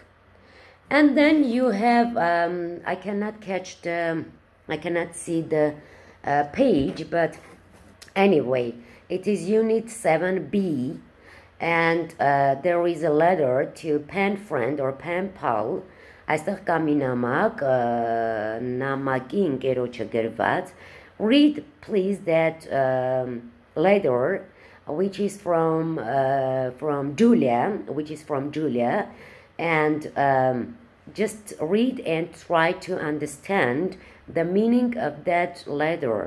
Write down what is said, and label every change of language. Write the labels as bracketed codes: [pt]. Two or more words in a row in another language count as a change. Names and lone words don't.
[en] And then you have, I cannot see the page, but anyway, it is unit 7B, and there is a letter to pen friend or pen pal. [hy] Այստեղ կա մի նամակ, նամակի ընկերոջը գրված. [en] Read please that letter, which is from Julia, and just read and try to understand the meaning of that letter.